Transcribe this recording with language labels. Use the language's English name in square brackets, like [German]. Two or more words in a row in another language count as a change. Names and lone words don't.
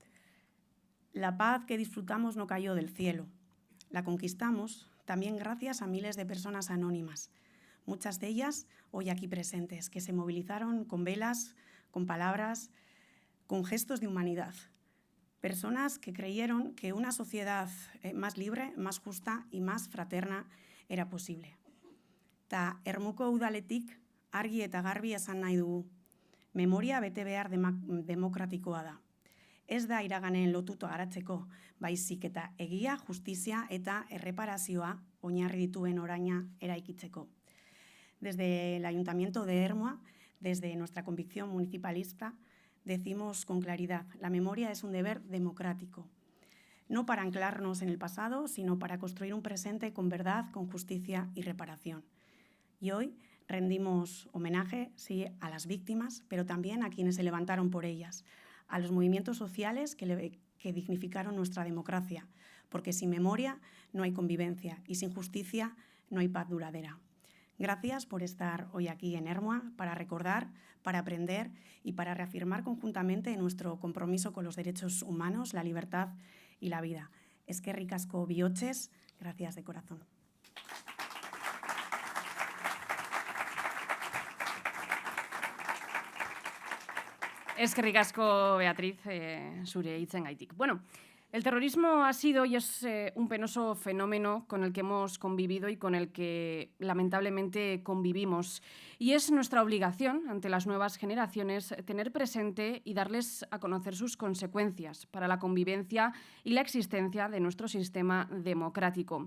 [Spanish] La paz que disfrutamos no cayó del cielo. La conquistamos también gracias a miles de personas anónimas, muchas de ellas hoy aquí presentes, que se movilizaron con velas, con palabras, con gestos de humanidad. Personas que creyeron que una sociedad más libre, más justa y más fraterna era posible. [Basque] Ta Ermuko udaletik argi eta garbi esan nahi dugu. Memoria bete behar demokratikoa da. Ez da iraganen lotuto garatzeko, baizik eta egia, justizia eta erreparazioa oinarri dituen oraina eraikitzeko. [Spanish] Desde el Ayuntamiento de Ermua, desde nuestra convicción municipalista, decimos con claridad, la memoria es un deber democrático, no para anclarnos en el pasado, sino para construir un presente con verdad, con justicia y reparación. Y hoy rendimos homenaje, sí, a las víctimas, pero también a quienes se levantaron por ellas, a los movimientos sociales que dignificaron nuestra democracia, porque sin memoria no hay convivencia y sin justicia no hay paz duradera. Gracias por estar hoy aquí en Ermua para recordar, para aprender y para reafirmar conjuntamente nuestro compromiso con los derechos humanos, la libertad y la vida. [Basque] Eskerrik asko bihotxez, [Spanish] gracias de corazón. [Basque] Eskerrik asko, Beatriz, zure hitzengaitik. [Spanish] Bueno, el terrorismo ha sido y es un penoso fenómeno con el que hemos convivido y con el que lamentablemente convivimos. Y es nuestra obligación ante las nuevas generaciones tener presente y darles a conocer sus consecuencias para la convivencia y la existencia de nuestro sistema democrático.